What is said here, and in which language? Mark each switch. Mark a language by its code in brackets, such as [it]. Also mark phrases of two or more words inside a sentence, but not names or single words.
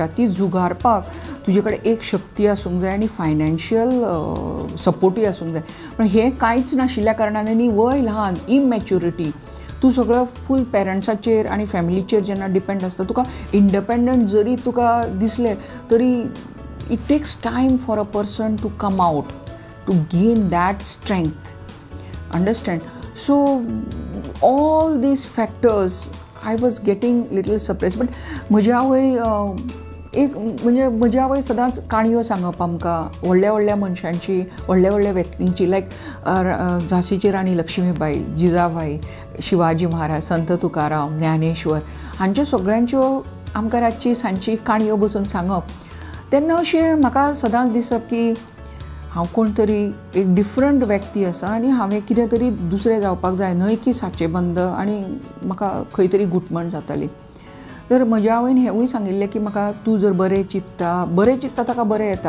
[kok] ती झुगारपाक तुजे कडेन एक शक्ती आसूंक जाय आनी फायनान्शियल सपोर्टूय आसूंक जाय. पण हें कांयच नाशिल्ल्या कारणान आनी वय ल्हान, इमॅच्युरिटी, तूं सगळं फूल पेरंट्साचेर आनी फॅमिलीचेर जेन्ना डिपेंड आसता, तुका इंडिपेंडंट जरी तुका दिसलें तरी [en] it takes time for a person to come out to gain that strength. understand? so all these factors I was getting little surprise. [kok] बट म्हजी आवय एक म्हणजे म्हजी आवय सदांच काणयो सांगप आमकां व्हडल्या व्हडल्या मनशांची, व्हडल्या व्हडल्या व्यक्तींची, लायक झांसीची राणी लक्ष्मीबाई, जिजाबाई, शिवाजी महाराज, संत तुकाराम, ज्ञानेश्वर, हांच्यो सगळ्यांच्यो आमकां रातची सांजची काणयो बसून सांगप. तेन्ना अशें म्हाका सदांच दिसप की हांव कोण तरी एक डिफरंट व्यक्ती आसा आनी हांवें कितें तरी दुसरें जावपाक जाय, न्हय की साचेबंद. आनी म्हाका खंय तरी घुटमण जाताली. तर म्हज्या आवयन हेंवूय सांगिल्लें की म्हाका तूं जर बरें चिंत्ता ताका बरें येता.